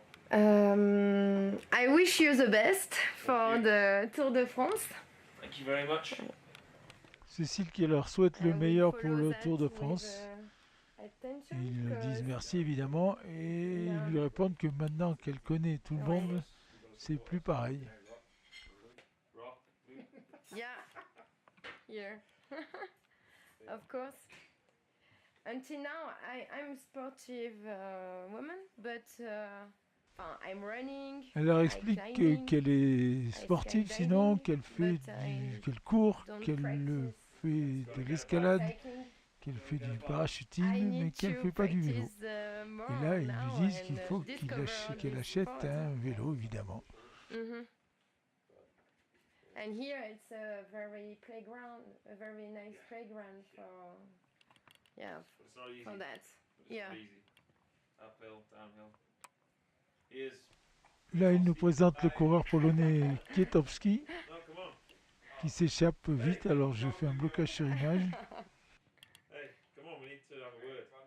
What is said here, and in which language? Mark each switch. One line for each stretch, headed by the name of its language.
English: I wish you the best for the Tour de France. Thank you very much.
French: Cécile qui leur souhaite le meilleur pour le Tour de France. Ils lui disent merci évidemment et ils lui répondent que maintenant qu'elle connaît tout le monde, c'est plus pareil.
English: Yeah, here, of course. Until now, I'm a sportive woman, but I'm running.
French: Elle leur explique qu'elle est sportive, sinon qu'elle court, qu'elle fait de l'escalade, qu'elle fait du parachutisme, mais qu'elle ne fait pas du vélo. Et là, ils lui disent qu'il faut qu'elle achète un vélo, évidemment.
English: And here it's a very nice playground for that. Yeah. Uphill, downhill. Here's.
French: Là, il nous présente le coureur polonais Kwiatkowski
English: Oh, come on.
French: qui s'échappe vite, alors je fais un blocage sur image.
English: Hey, come on, we need to have a word.